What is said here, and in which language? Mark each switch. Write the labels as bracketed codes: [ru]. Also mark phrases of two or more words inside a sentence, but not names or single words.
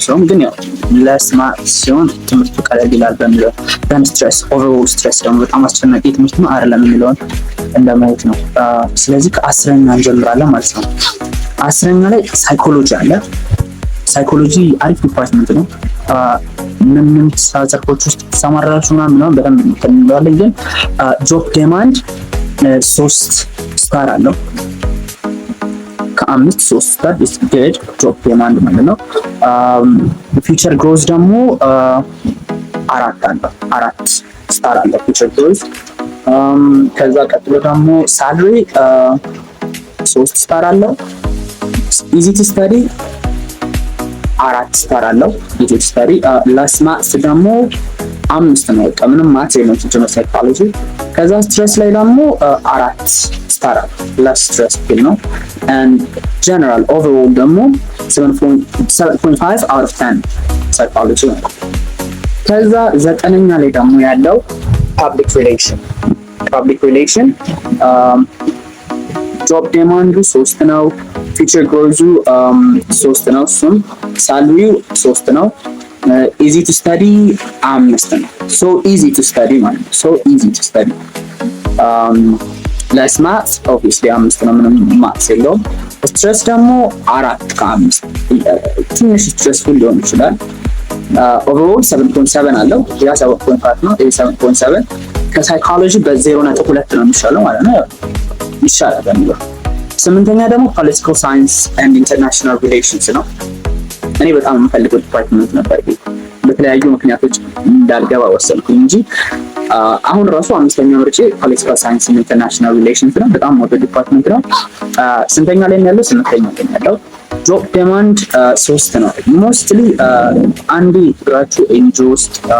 [am] ሰው ግን ያው ለስማት ሲሆን ትምህርቱ ቀለል ይላል በሚለው ደን ስትሬስ ኦቨርኦል ስትሬስ ደግሞ በጣም አስጨናቂ ትምህርት ነው አይደለም የሚለውን እንደማየት ነው ስለዚህ ከ10ኛ እንጀምራለን ማለት ነው 10ኛ ላይ ሳይኮሎጂ አለ ሳይኮሎጂ አሪፍ ዲፓርትመንት ነው ምን ዘርፎች ውስጥ ተሰማራችሁ ምናምን በደንብ እንተናለን ግን [en] job demand [am] 3 ስታር አለው ከ5 3 ስታር [en] is good job demand [am] ማለት ነው [en] future growth [am] ደግሞ 4 አለው 4 ስታር አለው [en] future growth [am] ከዛ ቀጥሎ ደግሞ ሳለሪ 3 ስታር አለው [en] easy to study [am] 4 ስታር አለው [en] easy to study [am] ለስማት ደግሞ 5 ነው በቃ ምንም ማት የለም [en] general psychology [am] ከዛ ስትሬስ ላይ ደግሞ 4 ስታር አለው ለስትሬስ ፊል ነው [en] and general overall [am] ደግሞ 7.5 [en] out of 10 psychology [am] ከዛ 9ኛ ላይ ደግሞ ያለው [en] public relation [am] ጆብ ዲማንዱ 3 ነው ፊቸር ግሮዙ 3 ነው እሱም ሳለሪው 3 ነው [en] easy to study [am] 5 ነው [en] so easy to study [am] ማለት ነው [en] so easy to study [am] ለስማት obviously 5 ነው ምንም ማትስ የለውም ስትሬስ ደግሞ 4 ከ5 ትንሽ ስትሬስፉል ሊሆን ይችላል overall 7.7 አለው ያ 7.5 ነው ይሄ 7.7 ከሳይኮሎጂ በ0.2 ነው የሚሻለው ማለት ነው ይሻላል በሚለው 8ኛ ደግሞ [en] political science and international relations [am] ነው እኔ በጣም የምፈልገው ዲፓርትመንት ነበር በተለያዩ ምክንያቶች እንዳልገባ ወሰንኩኝ እንጂ አሁን ራሱ 5ኛ ምርጬ [en] political science and international relations [am] ነው በጣም ወደ ዲፓርትመንት ነው ስንተኛ ላይ ያለው 8ኛ ላይ ያለው [en] job demand [am] 3 ነው ሞስትሊ አንዲ ግራቹ ኤንጂኦ ውስጥ